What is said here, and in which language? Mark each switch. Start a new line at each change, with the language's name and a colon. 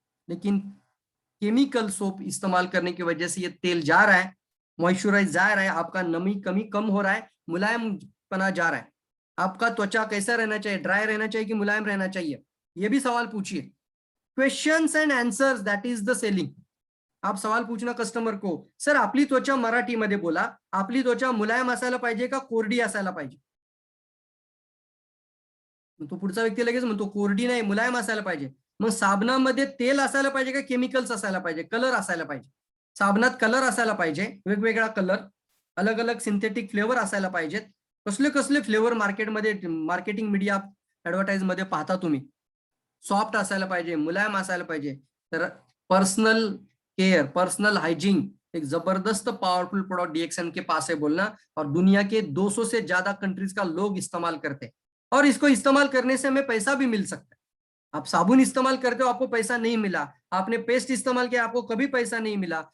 Hindi: लेकिन chemical soap इस्तेमाल करने की वजह से ये तेल जा रहा है, मॉइस्चराइज जा रहा है, आपका नमी कमी कम हो रहा है, मुलायम पना जा रहा है। आपका त्वचा कैसा रहना चाहिए? ड्राई रहना चाहिए कि मुलायम रहना चाहिए? ये भी सवाल पूछिए।
English: Questions and answers, that is the selling.
Hindi: आप सवाल पूछना कस्टमर को,
Marathi: सर आपली त्वचा, मराठीमध्ये बोला, आपली त्वचा मुलायम असायला पाहिजे का कोरडी असायला पाहिजे? तो पुढचा व्यक्ती लगेच म्हणतो कोरडी नाही, मुलायम असायला पाहिजे. मग साबणामध्ये तेल असायला पाहिजे का केमिकल्स असायला पाहिजे, कलर असायला पाहिजे? साबणात कलर असायला पाहिजे, वेगवेगळा कलर, अलग अलग सिंथेटिक फ्लेवर असायला पाहिजेत. कसले कसले फ्लेवर मार्केटमध्ये मार्केटिंग मीडिया ऍडव्हर्टाईज मध्ये पाहता तुम्ही. सॉफ्ट असायला पाहिजे, मुलायम असायला पाहिजे.
Hindi: तर पर्सनल केयर, पर्सनल हाइजीन एक जबरदस्त पावरफुल प्रोडक्ट डीएक्सएन के पास है बोलना, और दुनिया के 200 से ज्यादा कंट्रीज का लोग इस्तेमाल करते हैं, और इसको इस्तेमाल करने से हमें पैसा भी मिल सकता है. आप साबुन इस्तेमाल करते हो, आपको पैसा नहीं मिला. आपने पेस्ट इस्तेमाल किया, आपको कभी पैसा नहीं मिला.